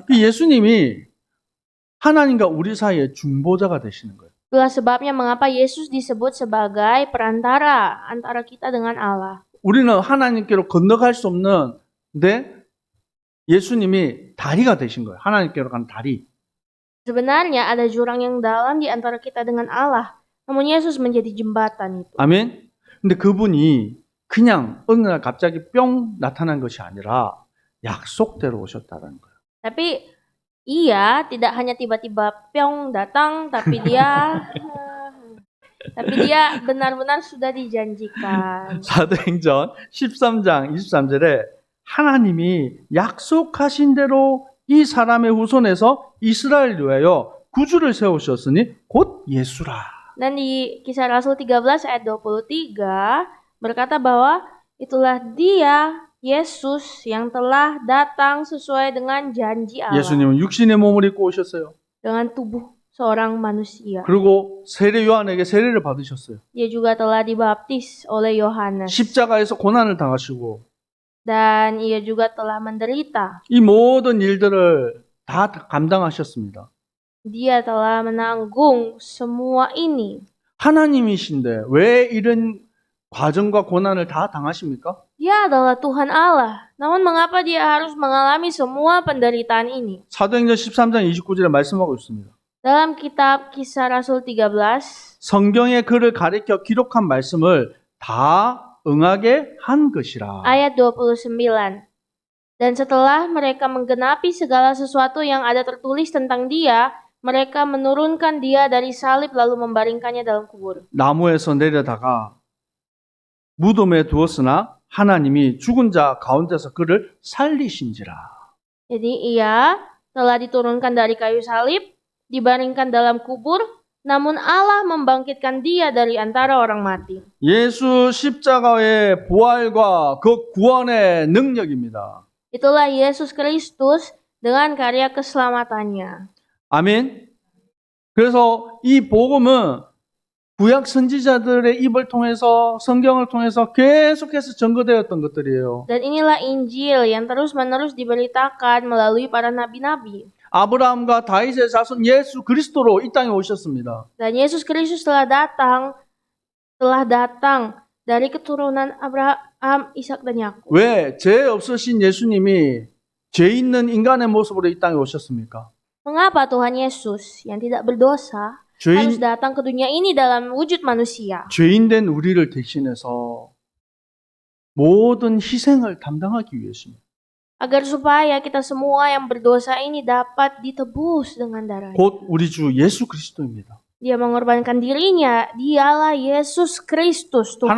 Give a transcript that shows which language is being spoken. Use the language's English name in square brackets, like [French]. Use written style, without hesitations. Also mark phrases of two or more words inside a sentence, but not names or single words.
[Korean] 예수님이 하나님과 우리 사이의 중보자가 되시는 거예요. [Indonesian] Itulah sebabnya mengapa Yesus disebut sebagai perantara antara kita dengan Allah. [Korean] 우리는 하나님께로 건너갈 수 없는데 예수님이 다리가 되신 거예요. 하나님께로 가는 다리. [Indonesian] Sebenarnya ada jurang yang dalam di antara kita dengan Allah. Namun Yesus menjadi jembatan itu. [Korean] 아멘. 근데 그분이 그냥 어느 날 갑자기 뿅 나타난 것이 아니라 약속대로 오셨다는 거예요. [Indonesian] Tapi ia tidak hanya tiba-tiba pyong datang, tapi dia benar-benar sudah dijanjikan. [Korean] 사도행전 13장 23절에 하나님이 약속하신 대로 이 사람의 후손에서 이스라엘을 위하여 구주를 세우셨으니 곧 예수라. [Indonesian] Dan di Kisah Rasul 13 ayat 23 berkata bahwa itulah dia Yesus yang telah datang sesuai dengan janji Allah. [Korean] 예수님은 육신의 몸을 입고 오셨어요. [Indonesian] Dengan tubuh seorang manusia. [Korean] 그리고 세례 요한에게 세례를 받으셨어요. [Indonesian] Dia juga telah dibaptis oleh Yohanes. [Korean] 십자가에서 고난을 당하시고 [Indonesian] dan ia juga telah menderita. [Korean] 이 모든 일들을 다 감당하셨습니다. [Indonesian] Dia telah menanggung semua ini. [Korean] 하나님이신데 왜 이런 과정과 고난을 다 당하십니까? [Indonesian] Dia adalah Tuhan Allah. Namun mengapa dia harus mengalami semua penderitaan ini? [Korean] 사도행전 13장 29절에 말씀하고 있습니다. [Indonesian] Dalam kitab Kisah Rasul 13, [Korean] 성경에 그를 가리켜 기록한 말씀을 다 응하게 한 것이라. [Indonesian] ayat 29. Dan setelah mereka menggenapi segala sesuatu yang ada tertulis tentang dia, mereka menurunkan dia dari salib lalu membaringkannya dalam kubur. [Korean] 나무에서 내려다가 무덤에 두었으나 하나님이 죽은 자 가운데서 그를 살리신지라. [Indonesian] Jadi ia telah diturunkan dari kayu salib, dibaringkan dalam kubur, namun Allah membangkitkan dia dari antara orang mati. [Korean] 예수 십자가의 부활과 그 구원의 능력입니다. [Indonesian] Itulah Yesus Kristus dengan karya keselamatannya. [Korean] 아멘. 그래서 이 복음은 구약 선지자들의 입을 통해서 성경을 통해서 계속해서 전거되었던 것들이에요. [Indonesian] Dan inilah Injil yang terus-menerus diberitakan melalui para nabi-nabi. [Korean] 아브라함과 다윗의 자손 예수 그리스도로 이 땅에 오셨습니다. [Indonesian] Dan Yesus Kristus telah datang dari keturunan Abraham, Ishak dan Yakub. [Korean] 왜 죄 없으신 예수님이 죄 있는 인간의 모습으로 이 땅에 오셨습니까? [Indonesian] Mengapa Tuhan Yesus yang tidak berdosa harus datang ke dunia ini dalam wujud manusia? [Korean] 죄인된 우리를 대신해서 모든 희생을 담당하기 위해서입니다. [Indonesian] Agar supaya kita semua yang berdosa ini dapat ditebus dengan darahnya. [Korean] 곧 우리 주 예수 그리스도입니다. [Indonesian] Dia mengorbankan dirinya, dialah Yesus Kristus Tuhan